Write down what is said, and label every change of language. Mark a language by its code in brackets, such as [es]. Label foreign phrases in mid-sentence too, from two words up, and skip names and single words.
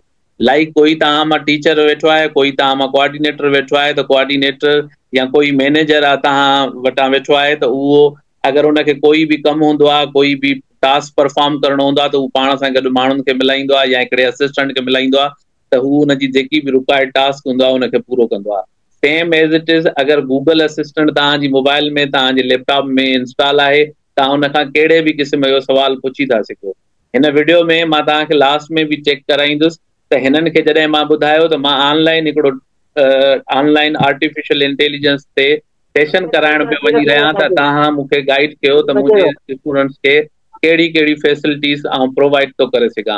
[sd] लाइक कोई तव्हां मां टीचर वेठो आहे, कोई तव्हां मां कोऑर्डिनेटर वेठो आहे, त कोऑर्डिनेटर या कोई मैनेजर आहे तव्हां वटां वेठो आहे, त उहो अगरि उनखे कोई बि कमु हूंदो आहे, कोई बि [en] task perform [sd] करणो हूंदो आहे, त उहो पाण सां गॾु माण्हुनि खे मिलाईंदो आहे या हिकिड़े असिस्टेंट खे मिलाईंदो आहे, त हू हुनजी जेकी बि [en] required task [sd] हूंदो आहे उनखे पूरो कंदो आहे। [en] same as it is [sd] अगरि गूगल असिस्टेंट तव्हांजी मोबाइल में, तव्हांजे लैपटॉप में इंस्टॉल आहे, तव्हां उनखां कहिड़े बि क़िस्म जो सवाल पुछी था सघो। हिन वीडियो में मां तव्हांखे लास्ट में बि चेक कराईंदुसि त हिननि खे जॾहिं मां ॿुधायो त मां ऑनलाइन हिकिड़ो [en] online artificial intelligence [sd] ते सेशन कराइण पियो वञी रहियां, त तव्हां मूंखे गाइड कयो त मुंहिंजे स्टूडेंट्स खे कहिड़ी कहिड़ी फैसिलिटीज़ आउं प्रोवाइड थो करे सघां।